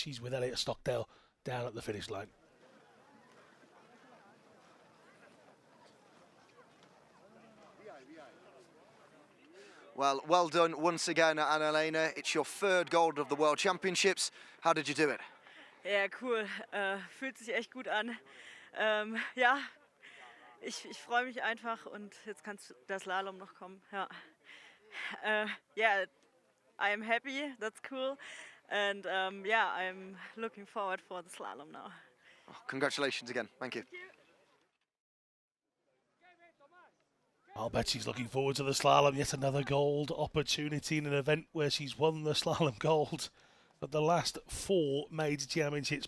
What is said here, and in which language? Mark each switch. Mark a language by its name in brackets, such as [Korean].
[English] She's with Elliot Stockdale down at the finish line. Well, well done once again, Annalena. It's your 3rd gold of the World Championships. How did you do it? [German] Ja, cool. Fühlt sich echt gut an. Ja, ich freue mich einfach, und jetzt kann der Slalom noch kommen. Ja. [English] yeah, I'm happy. That's cool. And yeah, I'm looking forward for the slalom now. Oh, congratulations again. Thank you. I'll bet she's looking forward to the slalom. Yet another gold opportunity in an event where she's won the slalom gold at the last 4 major championships.